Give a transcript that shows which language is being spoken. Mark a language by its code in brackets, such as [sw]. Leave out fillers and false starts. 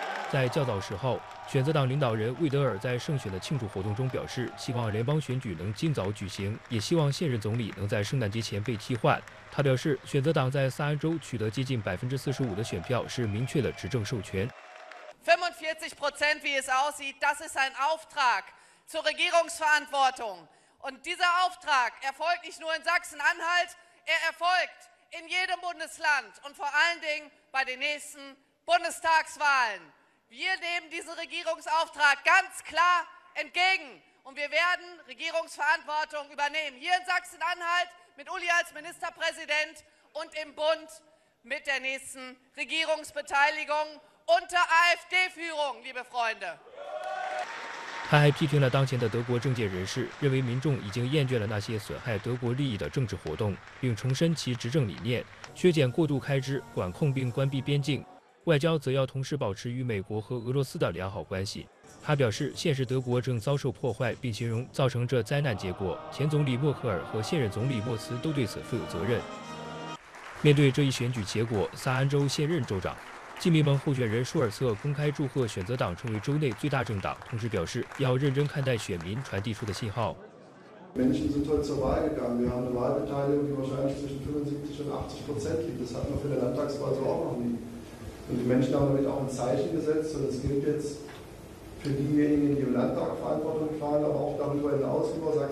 [zh] 在较早时候，选择党领导人魏德尔在胜选的庆祝活动中表示，希望联邦选举能尽早举行，也希望现任总理能在圣诞节前被替换。他表示，选择党在萨安州取得接近45%的选票，是明确的执政授权。 [de] 45%， wie es aussieht, das ist ein Auftrag zur Regierungsverantwortung. Und dieser Auftrag erfolgt nicht nur in Sachsen-Anhalt, er erfolgt in jedem Bundesland und vor allen Dingen bei den nächsten Bundestagswahlen. Wir nehmen diesen Regierungsauftrag ganz klar entgegen und wir werden Regierungsverantwortung übernehmen. Hier in Sachsen-Anhalt mit Uli als Ministerpräsident und im Bund mit der nächsten Regierungsbeteiligung unter AfD-Führung, liebe Freunde. [zh] 他还批评了当前的德国政界人士，认为民众已经厌倦了那些损害德国利益的政治活动，并重申其执政理念：削减过度开支，管控并关闭边境。外交则要同时保持与美国和俄罗斯的良好关系。他表示，现实德国正遭受破坏，并形容造成这灾难结果，前总理默克尔和现任总理默茨都对此负有责任。面对这一选举结果，萨安州现任州长、基民盟候选人舒尔策公开祝贺选择党成为州内最大政党，同时表示要认真看待选民传递出的信号。 [de] Menschen sind heute zur Wahl gegangen. Wir haben eine Wahlbeteiligung, die wahrscheinlich zwischen 75% und 80% liegt. Das hatten wir für eine Landtagswahl so auch noch nie. Und die Menschen haben damit auch ein Zeichen gesetzt. Und es gilt jetzt für diejenigen, die im Landtag Verantwortung tragen, aber auch darüber hinaus, über Sachsen.